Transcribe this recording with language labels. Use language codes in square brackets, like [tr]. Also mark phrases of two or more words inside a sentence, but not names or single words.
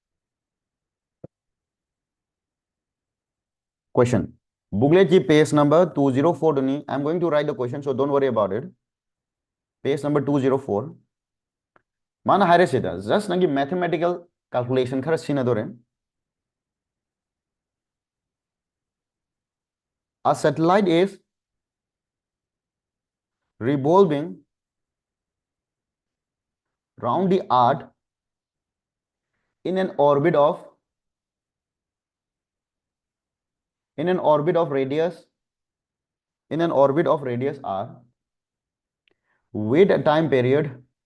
[en] Question. [mni] Booklet ki page number 204 duni. [en] I'm going to write the question, so don't worry about it. Page number [mni] 204. Mana hire sida. Just nangi [en] mathematical calculation [mni] khara sina dore. [en] A satellite is revolving round the earth in an orbit of in an orbit of radius r with a time period